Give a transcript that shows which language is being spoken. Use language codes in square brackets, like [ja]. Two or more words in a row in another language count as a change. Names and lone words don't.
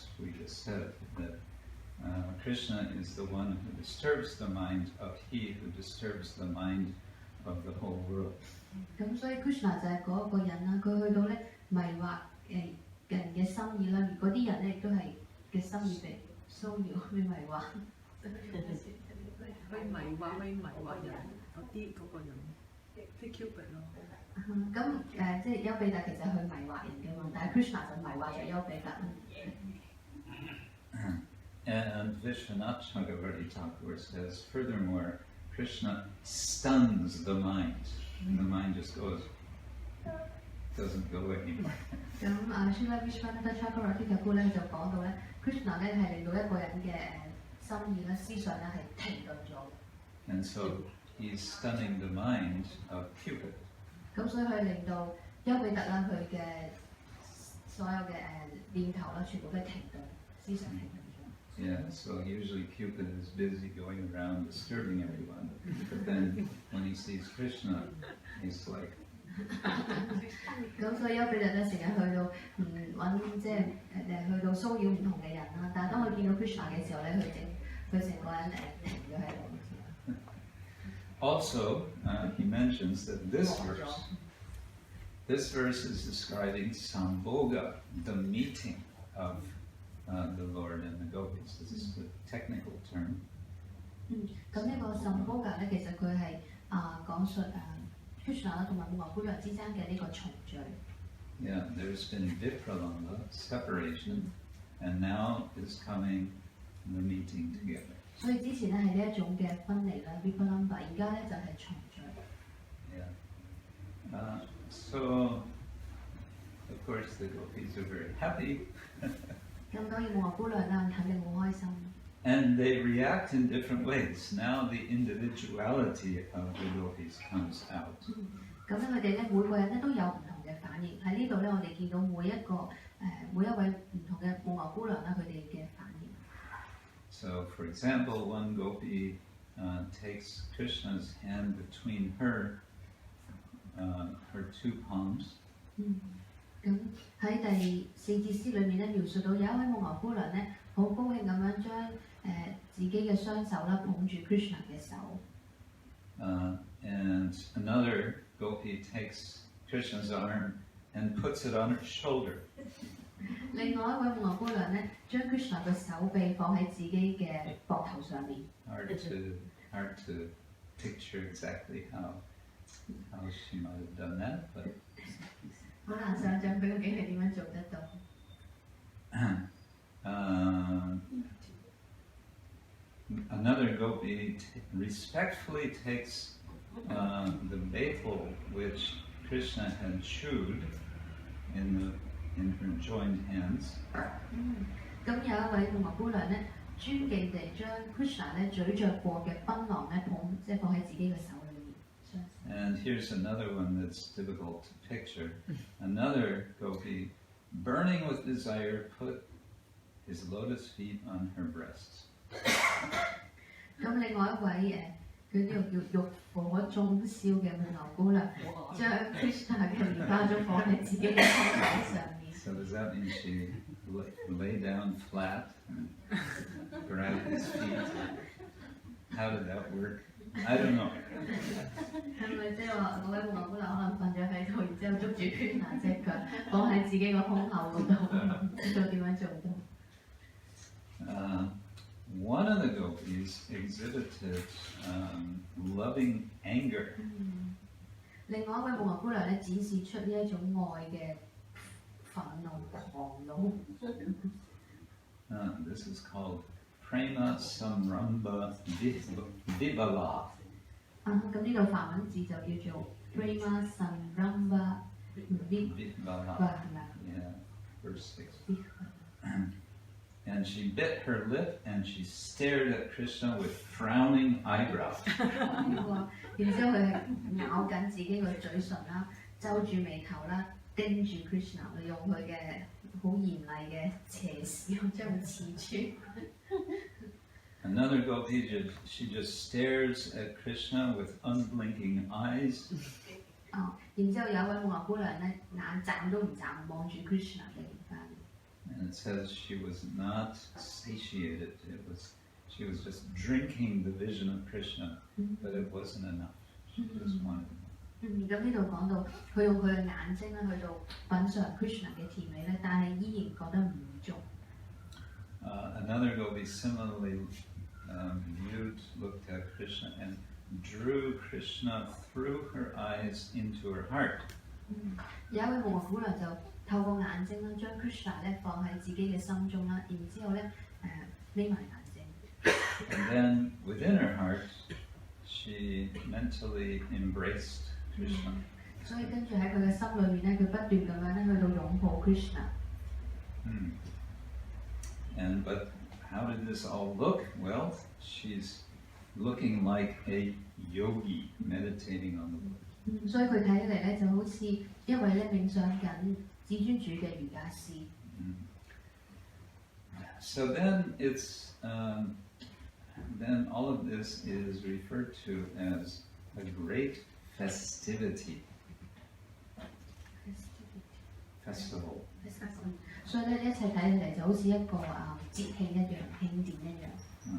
[en] We just said that Krishna is the one who disturbs the mind of he who disturbs the mind of the whole world. [yue] 咁所以 Krishna 就係嗰一個人啦，佢去到咧迷惑人嘅心意啦，而嗰啲人咧亦都係嘅心意被騷擾、被迷惑。去迷惑人嗰啲嗰個人，即係 Cupid 咯。咁即係丘比特其實去迷惑人嘅嘛，但係 Krishna 就迷惑咗丘比特。 [en] And Vishwanath Chakravarti Thakur says, furthermore, Krishna stuns the mind. And the mind just goes, doesn't go anymore. [yue] 咁Srila Vishwanath Chakravarti Thakur 咧就講到咧 ，Krishna 咧係令到一個人嘅心意咧、思想咧係停頓咗。 [en] And so he's stunning the mind of Cupid. [yue] 咁所以佢令到丘比特啦，佢嘅所有嘅念頭啦，全部都停頓，思想停頓咗。 [en] Yeah, so usually Cupid is busy going around disturbing everyone. But then when he sees Krishna, he's like, [yue] 咁所以丘比特咧成日去到揾即係去到騷擾唔同嘅人啦。但係當佢見到 Krishna 嘅時候咧，佢成個人停咗喺度。 [en] Also, he mentions that this verse is describing Sambhoga, the meeting of the Lord and the gopis. This is the technical term. [yue] 咁呢個 Sambhoga 咧，其實佢係講述Krishna 啦同埋母牛姑娘之間嘅呢個重聚。 [en] Yeah, there's been vipralambha, separation, and now is coming the meeting together. [yue] 所以之前咧係呢一種嘅分離啦 ，vipralambha， 而家咧就係重聚。 [en] Yeah. So, of course, the gopis are very happy. [yue] 咁當然母牛姑娘啦，肯定好開心。 [en] And they react in different ways. Now the individuality of the gopis comes out. [yue] 咁咧，佢哋咧每個人咧都有唔同嘅反應。喺呢度咧，我哋見到每一位唔同嘅母牛姑娘啦，佢哋嘅反應。 [en] So, for example, one gopi takes Krishna's hand between her two palms. [yue] 咁喺第4節詩裏面咧，描述到有一位母牛姑娘咧，好高興咁樣將自己嘅雙手啦捧住 Krishna 嘅手。 [en] And another gopi takes Krishna's arm and puts it on her shoulder. [yue] 另外一位母牛姑娘咧，將 Krishna 嘅手臂放喺自己嘅膊頭上面。 [en] Hard to picture exactly how she might have done that, but [yue] 好難想像佢究竟係點樣做得到。 [en] Another gopi respectfully takes the betel which Krishna had chewed in her joined hands. [yue] 咁有一位母牛姑娘咧，尊敬地將 Krishna 咧咀嚼過嘅檳榔咧放喺自己嘅手裏面。 [en] And here's another one that's difficult to picture. Another gopi, burning with desire, put his lotus feet on her breasts. [yue] 咁另外一位佢呢個叫欲火中燒嘅母牛姑娘，將 Krishna 嘅蓮花中放喺自己嘅胸口上面。 [en] So does that mean she lay down flat and grabbed his feet? How did that work? I don't know. [yue] 係咪即係話嗰位母牛姑娘可能瞓咗喺度，然之後捉住 Krishna 隻腳放喺自己個胸口嗰度，唔知道點樣做到。 [en] One of the gopis exhibited loving anger. [yue] 另外一位母牛姑娘咧，展示出呢一種愛嘅憤怒、狂怒。 [en] This is called [sa] प्रेम संरम्भ विह्वला. [yue] 咁呢度梵文字就叫做 [sa] प्रेम संरम्भ विह्वला, [yue] 係咪？ [en] Yeah, verse 6. And she bit her lip and she stared at Krishna with frowning eyebrows. [yue] 然之後佢係咬緊自己個嘴唇啦，皺住眉頭啦，盯住 Krishna， 用佢嘅好嚴厲嘅斜視將佢刺穿。 [en] Another gopi, she just stares at Krishna with unblinking eyes. [yue] 然之後有一位母牛姑娘咧，眼眨都唔眨望住 Krishna 嘅蓮花。 [en] And it says she was not satiated. She was just drinking the vision of Krishna, but it wasn't enough. She just wanted more. [yue] 咁呢度講到佢用佢嘅眼睛咧去到品嚐 Krishna 嘅甜美咧，但係依然覺得唔滿足。 [en] Another gopi similarly looked at Krishna and drew Krishna through her eyes into her heart. [yue] 有一位母牛姑娘就透過眼睛啦，將 Krishna 咧放喺自己嘅心中啦，然之後咧眯埋眼睛。 [en] And then within her heart, she mentally embraced Krishna. [yue] 所以跟住喺佢嘅心裏面咧，佢不斷咁樣咧去到擁抱 Krishna。 [en] But how did this all look? Well, she's looking like a yogi meditating on the Lord. [yue] 所以佢睇起嚟咧就好似一位咧冥想緊至尊主嘅瑜伽師。 [en] So then then all of this is referred to as a great festivity. festival. [yue] 所以咧，一切睇起嚟就好似一個節慶一樣，慶典一樣。